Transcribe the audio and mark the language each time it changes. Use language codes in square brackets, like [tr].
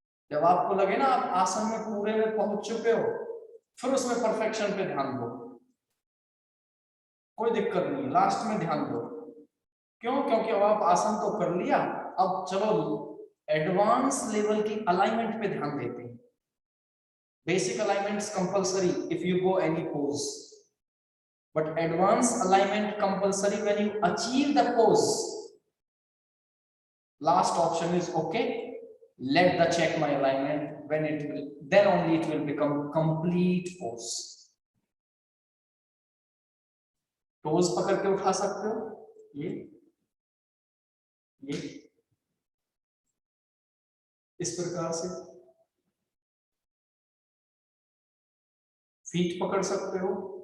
[hi] जब आपको लगे ना आप आसन में पूरे में पहुंच चुके हो, फिर उसमें परफेक्शन पे ध्यान दो, कोई दिक्कत नहीं, लास्ट में ध्यान दो। क्यों? क्योंकि अब आप आसन तो कर लिया, अब चलो एडवांस लेवल की अलाइनमेंट पे ध्यान देते हैं। [en] Basic alignments compulsory if you go any pose, but advanced alignment compulsory when you achieve the pose. Last option is okay, let the check my alignment, when it will, then only it will become complete pose. [hi] Toes पकड़ के उठा सकते हो, ये इस प्रकार से, feet पकड़ सकते हो।